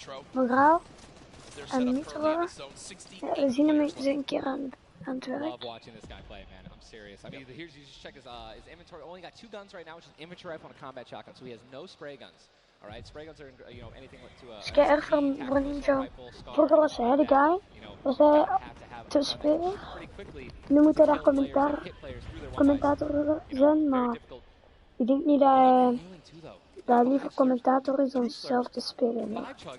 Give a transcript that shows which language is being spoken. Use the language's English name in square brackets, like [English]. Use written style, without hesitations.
[Dutch] Moraal en Mitro. Ja, we zien hem eens een keer aan het werk. [English] Love watching this guy play, man. I'm serious. I mean, here's, you just check his inventory. Only got 2 guns right now, which is inventory rifle and a combat shotgun, so he has no spray guns. All right, spray guns are, you know, anything to [Dutch] Is kei erg voor een ninja. Vroeger was hij de guy, was hij te spelen. Nu moet hij daar commentator zijn, maar ik denk niet dat hij liever commentator is dan zelf te spelen. Hoor.